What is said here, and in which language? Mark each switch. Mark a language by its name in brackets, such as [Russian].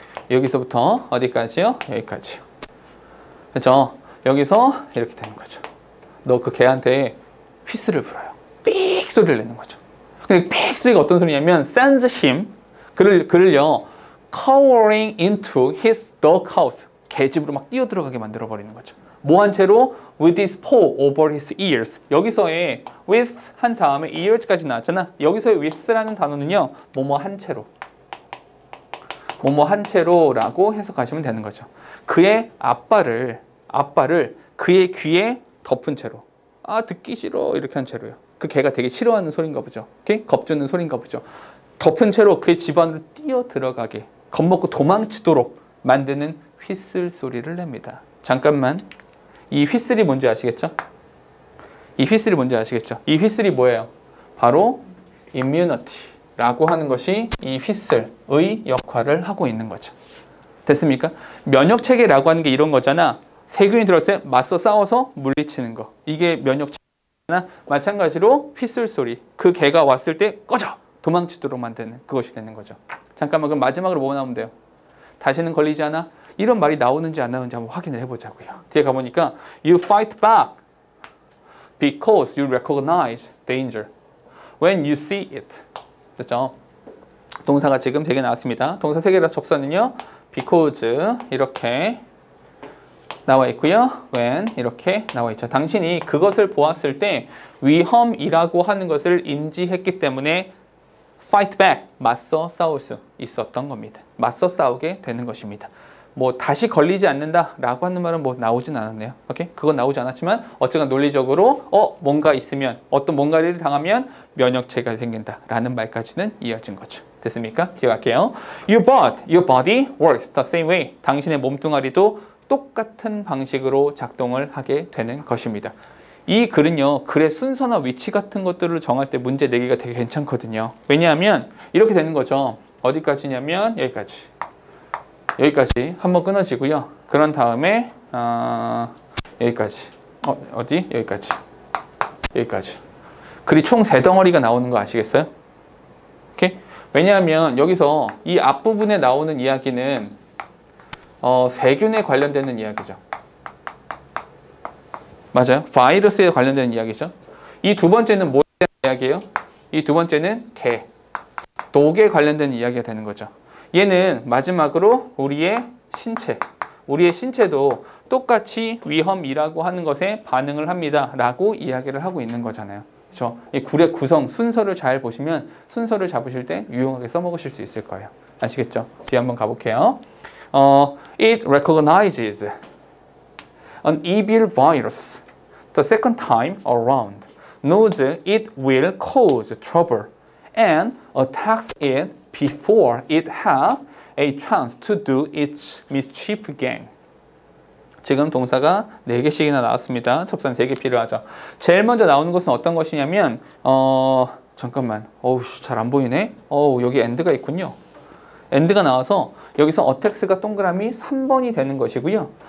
[Korean] 여기서부터 어디까지요? 여기까지요. 그렇죠? 여기서 이렇게 되는 거죠. 너 그 개한테 휘스를 불어요. 삑 소리를 내는 거죠. 근데 삑 소리가 어떤 소리냐면 [English] sends him [Korean] 그를요 [English] cowering into his dog house [Korean] 개집으로 막 뛰어들어가게 만들어 버리는 거죠. 뭐 한 채로 [English] with his paw over his ears. [Korean] 여기서의 with 한 다음에 ears까지 나왔잖아. 여기서의 with라는 단어는요 뭐뭐 한 채로 뭐뭐 한 채로라고 해석하시면 되는 거죠. 그의 앞발을 그의 귀에 덮은 채로. 아 듣기 싫어 이렇게 한 채로요. 그 개가 되게 싫어하는 소린가 보죠. 오케이? 겁주는 소린가 보죠. 덮은 채로 그의 집 안으로 뛰어 들어가게 겁먹고 도망치도록 만드는 휘슬 소리를 냅니다. 잠깐만. 이 휘슬이 뭔지 아시겠죠? 이 휘슬이 뭔지 아시겠죠? 이 휘슬이 뭐예요? 바로 immunity라고 하는 것이 이 휘슬의 역할을 하고 있는 거죠. 됐습니까? 면역 체계라고 하는 게 이런 거잖아. 세균이 들어왔을 때 맞서 싸워서 물리치는 거. 이게 면역 체계나 마찬가지로 휘슬 소리. 그 개가 왔을 때 꺼져! 도망치도록 만드는 그것이 되는 거죠. 잠깐만 그럼 마지막으로 뭐 나오면 돼요? 다시는 걸리지 않아? 이런 말이 나오는지 안 나오는지 한번 확인을 해보자고요. 뒤에 가보니까 [English] You fight back because you recognize danger when you see it. [Korean] 됐죠? 동사가 지금 3개 나왔습니다. 동사 3개라서 접선은요. because 이렇게 나와 있고요. when 이렇게 나와 있죠. 당신이 그것을 보았을 때 위험이라고 하는 것을 인지했기 때문에 [English] fight back, [Korean] 맞서 싸울 수 있었던 겁니다. 맞서 싸우게 되는 것입니다. 뭐 다시 걸리지 않는다라고 하는 말은 뭐 나오진 않았네요. 오케이? 그건 나오지 않았지만 어쨌든 논리적으로 뭔가 있으면 어떤 뭔가를 당하면 면역체계가 생긴다라는 말까지는 이어진 거죠. 됐습니까? 기억할게요. [English] Your body works the same way. [Korean] 당신의 몸뚱아리도 똑같은 방식으로 작동을 하게 되는 것입니다. 이 글은요, 글의 순서나 위치 같은 것들을 정할 때 문제 내기가 되게 괜찮거든요. 왜냐하면 이렇게 되는 거죠. 어디까지냐면 여기까지 한번 끊어지고요. 그런 다음에 여기까지 어디? 여기까지 글이 총 3덩어리가 나오는 거 아시겠어요? 오케이? 왜냐하면 여기서 이 앞부분에 나오는 이야기는 세균에 관련되는 이야기죠. 맞아요. 바이러스에 관련된 이야기죠. 이 두 번째는 뭐에 대한 이야기예요? 이 두 번째는 개, 독에 관련된 이야기가 되는 거죠. 얘는 마지막으로 우리의 신체도 똑같이 위험이라고 하는 것에 반응을 합니다. 라고 이야기를 하고 있는 거잖아요. 그렇죠? 이 글의 구성, 순서를 잘 보시면 순서를 잡으실 때 유용하게 써먹으실 수 있을 거예요. 아시겠죠? 뒤에 한번 가볼게요. [English] It recognizes an evil virus the second time around, knows it will cause trouble, and attacks it before it has a chance to do its mischief again. [Korean] 지금 동사가 4개씩이나 나왔습니다. 접선 3개 필요하죠. 제일 먼저 나오는 것은 어떤 것이냐면 잠깐만. 어우, 잘 안 보이네. 어우, 여기 end가 있군요. end가 나와서 여기서 attext가 동그라미 3번이 되는 것이고요.